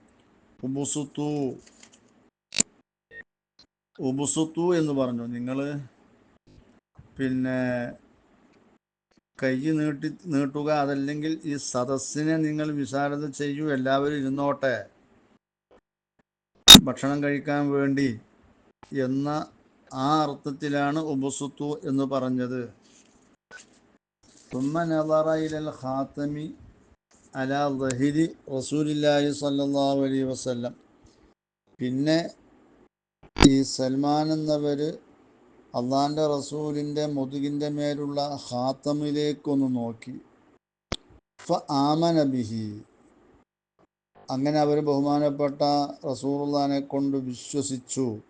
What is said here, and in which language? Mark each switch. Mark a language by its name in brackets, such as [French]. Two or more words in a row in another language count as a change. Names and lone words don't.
[Malayalam] ഉബുസുത്തു എന്ന് പറഞ്ഞു, നിങ്ങൾ കൈ നീട്ടുക, അതല്ലെങ്കിൽ ഈ സദസ്സിനെ നിങ്ങൾ വിശാലത ചെയ്യൂ, എല്ലാവരും ഇരുന്നോട്ടെ ഭക്ഷണം കഴിക്കാൻ വേണ്ടി എന്ന ആ അർത്ഥത്തിലാണ് ഉബുസുത്തു എന്ന് പറഞ്ഞത്. [Arabic] ثم نظر إلى الخاتم على ظهر رسول الله صلى الله عليه وسلم, [Malayalam] പിന്നെ ഈ സൽമാൻ എന്നവർ അള്ളാൻ്റെ റസൂലിൻ്റെ മുതുകിൻ്റെ മേലുള്ള ഖാത്തമിലേക്കൊന്ന് നോക്കി. [Arabic] آمن به, [Malayalam] അങ്ങനെ അവർ ബഹുമാനപ്പെട്ട റസൂലുള്ളാഹിനെ കൊണ്ട് വിശ്വസിച്ചു.